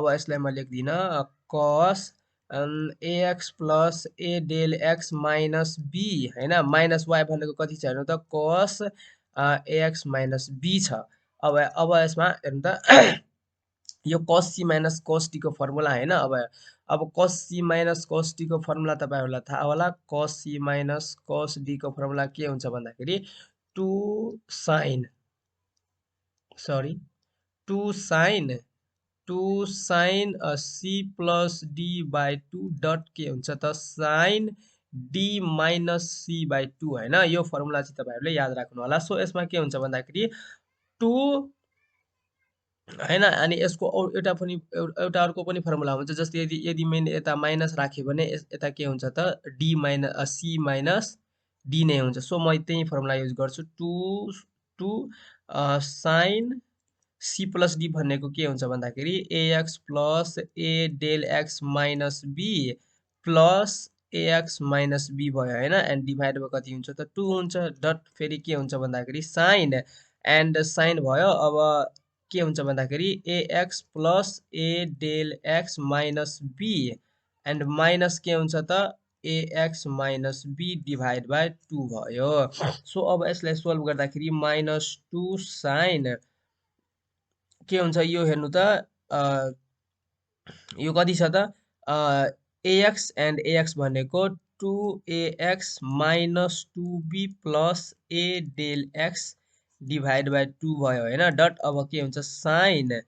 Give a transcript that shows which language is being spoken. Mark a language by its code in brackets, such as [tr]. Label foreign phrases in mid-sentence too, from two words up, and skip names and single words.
[ne] अब यसलाई म लेख्दिन [en] cos ax plus a del x minus b [ne] हैन [en] minus y [ne] भनेको कति छ हेर्नु त [en] cos ax minus b [ne] छ अब यसमा हेर्नु त यो [en] cos c minus cos t [ne] को फर्मुला हैन अब [en] cos c minus cos t [ne] को फर्मुला तपाईहरुलाई थाहा होला [en] cos c minus cos d [ne] को फर्मुला के हुन्छ भन्दाखेरि 2 sin [en] 2 sin c plus d by 2 dot [ne] के हुन्छ त [en] sin d minus c by 2 [ne] हैन यो फर्मुला चाहिँ तपाईहरुले याद राख्नु होला सो यसमा के हुन्छ भन्दाखेरि 2 हैन अनि यसको एउटा अर्को पनि फर्मुला हुन्छ जस्तै यदि मैले यता माइनस राखे भने यता के हुन्छ त [en] d minus c minus d [ne] नै हुन्छ सो म त्यही [en] formula use [ne] गर्छु [en] 2 sin c plus d [ne] भनेको के हुन्छ भन्दाखेरि [en] ax plus a del x minus b plus ax minus b [ne] भयो हैन [en] and divide by [ne] कति हुन्छ त 2 हुन्छ डट फेरि के हुन्छ भन्दाखेरि [en] sin and sin [ne] भयो अब के हुन्छ भन्दाखेरि [en] ax plus a del x minus b and minus [ne] के हुन्छ त [en] ax minus b divide by 2 [ne] भयो सो अब यसलाई सोल्भ गर्दाखेरि -2 sin के हुन्छ यो हेर्नु त यो कति छ त [en] ax and ax [ne] भनेको [en] 2ax minus 2b plus a del x divide by 2 [ne] भयो हैन डट अब के हुन्छ sin